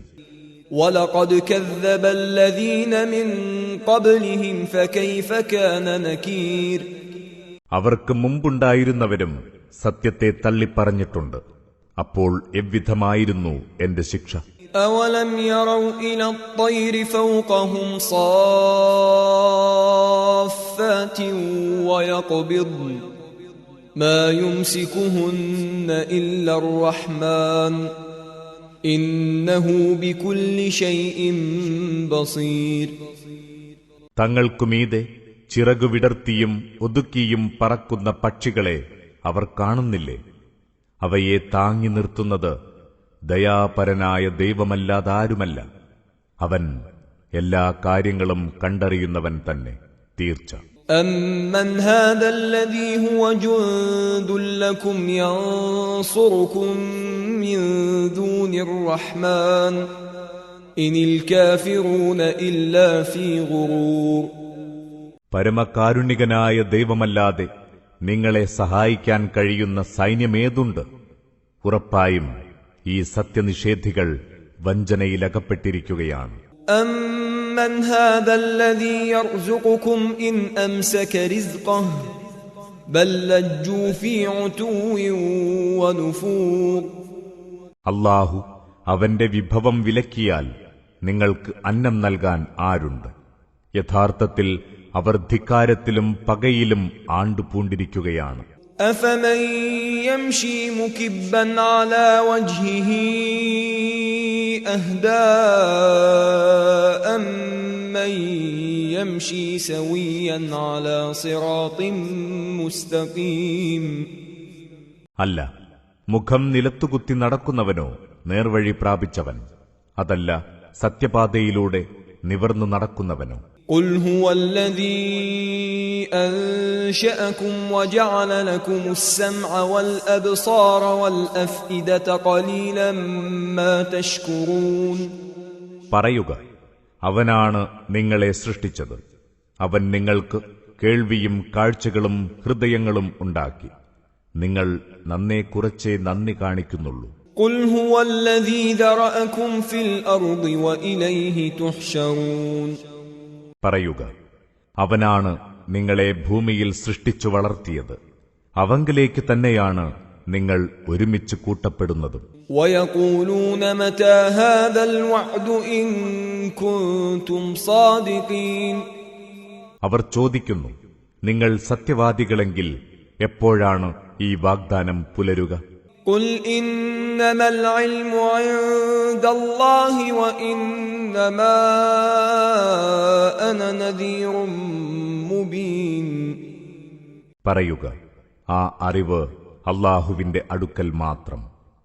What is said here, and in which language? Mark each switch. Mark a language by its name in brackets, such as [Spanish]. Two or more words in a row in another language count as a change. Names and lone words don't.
[Arabic] وَلَقَدْ كَذَّبَ الَّذِينَ مِن قَبْلِهِمْ فَكَيْفَ كَانَ نَكِيرٌ. [Malayalam] അവർക്ക് മുമ്പുണ്ടായിരുന്നവരും സത്യത്തെ തള്ളിപ്പറഞ്ഞിട്ടുണ്ട്. അപ്പോൾ എவ்விதമായിരുന്നു എന്റെ ശിക്ഷ. [Arabic] أَوَلَمْ يَرَوْا إِلَى الطَّيْرِ فَوْقَهُمْ صَافَّاتٍ وَيَقْبِضْنَ مَا يُمْسِكُهُنَّ إِلَّا الرَّحْمَنُ إِنَّهُ بِكُلِّ شَيْءٍ بَصِيرٌ. [Malayalam] തങ്ങൾക്കുമീതെ ചിറകുവിടർത്തിയും ഒതുക്കിയും പറക്കുന്ന പക്ഷികളെ അവർ കാണുന്നില്ലേ? അവയെ താങ്ങി നിർത്തുന്നത് ദയാപരനായ ദൈവമല്ലാതാരുമല്ല. അവൻ എല്ലാ കാര്യങ്ങളും കണ്ടറിയുന്നവൻ തന്നെ. തീർച്ച. [Arabic] أَمَّنْ هَذَا الَّذِي هُوَ جُندٌ لَكُمْ يَنصُرُكُم مِّن دُونِ الرَّحْمَنِ إِنِ الْكَافِرُونَ إِلَّا فِي غُرُورٍ. [Malayalam] പരമകാരുണികനായ ദൈവമല്ലാതെ നിങ്ങളെ സഹായിക്കാൻ കഴിയുന്ന സൈന്യമേതുണ്ട്? ഉറപ്പായും ഈ സത്യനിഷേധികൾ വഞ്ചനയിലകപ്പെട്ടിരിക്കുകയാണ്. [Arabic] أَمَّنْ هَذَا الَّذِي يَرْزُقُكُمْ إِنْ أَمْسَكَ رِزْقَهُ بَلْ لَجُّوا فِي عُتُوٍّ وَنُفُورٍ. [Malayalam] അല്ലാഹു അവന്റെ വിഭവം വിലക്കിയാൽ നിങ്ങൾക്ക് അന്നം നൽകാൻ ആരുണ്ട്? യഥാർത്ഥത്തിൽ അവർ ധിക്കാരത്തിലും പകയിലും ആണ്ടുപൂണ്ടിരിക്കുകയാണ്. [Arabic] أَفَمَن يَمْشِي مُكِبًّا عَلَى وَجْهِهِ أَهْدَىٰ أَمَّن يَمْشِي سَوِيًّا عَلَى صِرَاطٍ مُسْتَقِيمٍ. [Malayalam] അല്ല, മുഖം നിലത്തുകുത്തി നടക്കുന്നവനോ നേർവഴി പ്രാപിച്ചവൻ? അതല്ല, സത്യപാതയിലൂടെ നിവർന്നു നടക്കുന്നവനോ? [Arabic] قُلْ هُوَ الَّذِي أَنشَأَكُمْ وَجَعَلَ لَكُمُ السَّمْعَ وَالْأَبْصَارَ وَالْأَفْئِدَةَ قَلِيلًا مَا تَشْكُرُونَ. [Malayalam] പറയുക, അവനാണ് നിങ്ങളെ സൃഷ്ടിച്ചത്. അവൻ നിങ്ങൾക്ക് കേൾവിയും കാഴ്ചകളും ഹൃദയങ്ങളും ഉണ്ടാക്കി. നിങ്ങൾ നന്നേ കുറച്ചേ നന്ദി കാണിക്കുന്നുള്ളൂ. [Arabic] قُلْ هُوَ الَّذِي ذَرَأَكُمْ فِي الْأَرْضِ وَإِلَيْهِ تُحْشَرُونَ. [Malayalam] പറയുക, അവനാണ് നിങ്ങളെ ഭൂമിയിൽ സൃഷ്ടിച്ചു വളർത്തിയത്. അവങ്കലേക്ക് തന്നെയാണ് നിങ്ങൾ ഒരുമിച്ച് കൂട്ടപ്പെടുന്നതും. [Arabic] وَيَقُولُونَ مَتَى هَذَا الْوَعْدُ إِن كُنتُمْ صَادِقِينَ. [Malayalam] അവർ ചോദിക്കുന്നു, നിങ്ങൾ സത്യവാദികളെങ്കിൽ എപ്പോഴാണ് ഈ വാഗ്ദാനം പുലരുക? [Arabic] قُلْ إِنَّمَا الْعِلْمُ عِندَ اللَّهِ وَإِنَّمَا أَنَا نَذِيرٌ مُبِينٌ. [Malayalam] പറയുക, ആ അറിവ് അല്ലാഹുവിന്റെ അടുക്കൽ മാത്രം.